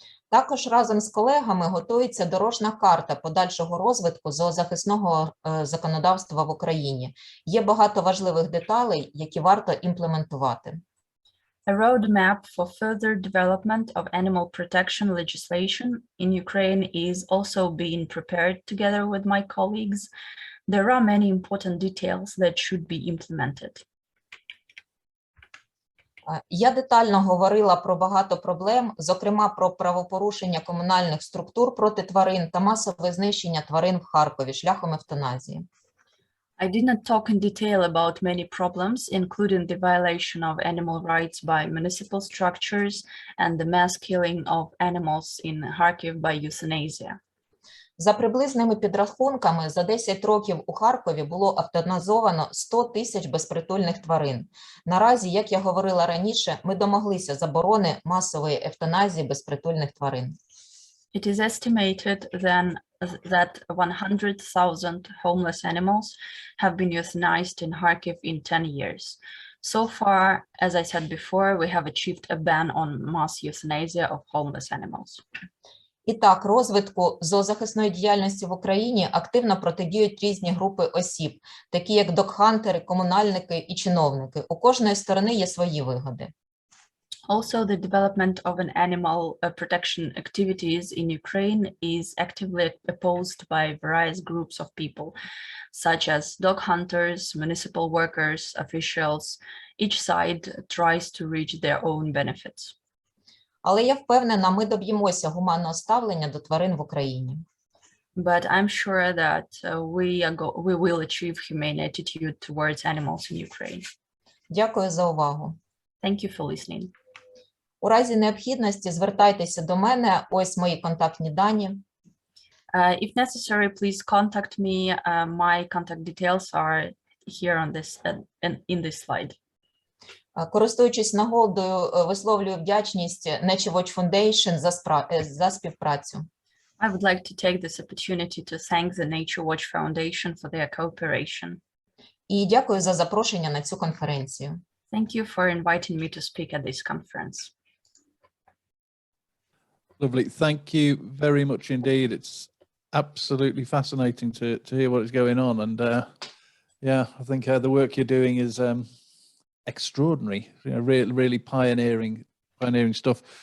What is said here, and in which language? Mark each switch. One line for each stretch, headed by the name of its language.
Ukrainian: Також разом з колегами готується дорожня карта подальшого розвитку зоозахисного законодавства в Україні. Є багато важливих деталей, які варто імплементувати.
English: A roadmap for further development of animal protection legislation in Ukraine is also being prepared together with my colleagues. There are many important details that should be implemented.
Ukrainian: Я детально говорила про багато проблем, зокрема про правопорушення комунальних структур проти тварин та масове знищення тварин в Харкові шляхом евтаназії.
English: I did not talk in detail about many problems, including the violation of animal rights by municipal structures and the mass killing of animals in Kharkiv by euthanasia.
Ukrainian: За приблизними підрахунками, за 10 років у Харкові було евтаназовано 100 тисяч безпритульних тварин. Наразі, як я говорила раніше, ми домоглися заборони масової евтаназії безпритульних тварин.
English: It is estimated then that 100,000 homeless animals have been euthanized in Kharkiv in 10 years. So far, as I said before, we have achieved a ban on mass euthanasia of homeless animals.
Ukrainian: І так, розвитку зоозахисної діяльності в Україні активно протидіють різні групи осіб, такі як догхантери, комунальники і чиновники. У кожної сторони є свої вигоди.
English: Also, the development of an animal protection activities in Ukraine is actively opposed by various groups of people, such as dog hunters, municipal workers, officials. Each side tries to reach their own benefits.
Ukrainian: Але я впевнена, ми доб'ємося гуманного ставлення до тварин в Україні.
English: But I'm sure that we will achieve humane attitude towards animals in Ukraine.
Ukrainian: Дякую за увагу.
English: Thank you for listening.
Ukrainian: У разі необхідності звертайтеся до мене, ось мої контактні дані.
English: If necessary, please contact me. My contact details are here on this in this slide.
Ukrainian: Користуючись нагодою, висловлюю вдячність Nature Watch Foundation за співпрацю.
English: I would like to take this opportunity to thank the Nature Watch Foundation for their cooperation.
Ukrainian: І дякую за запрошення на цю конференцію.
English: Thank you for inviting me to speak at this conference. Lovely. Thank you very much indeed. It's absolutely fascinating to hear what is going on. And yeah, I think the work you're doing is extraordinary, you know, really pioneering stuff.